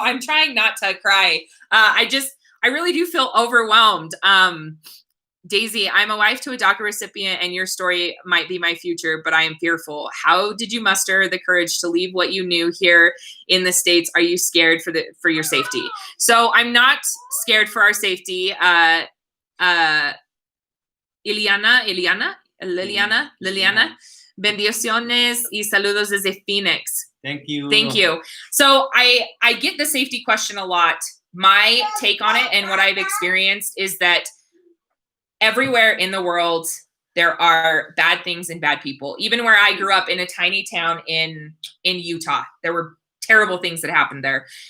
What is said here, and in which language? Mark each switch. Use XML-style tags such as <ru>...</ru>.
<en>I'm trying not to cry. I really do feel overwhelmed. Daisy, I'm a wife to a DACA recipient, and your story might be my future, but I am fearful. How did you muster the courage to leave what you knew here in the States? Are you scared for your safety? So I'm not scared for our safety.</en> <es>Liliana, bendiciones y saludos desde Phoenix.</es> <en>Thank you. Thank you. So I get the safety question a lot. My take on it and what I've experienced is that everywhere in the world, there are bad things and bad people. Even where I grew up in a tiny town in Utah, there were terrible things that happened there.</en>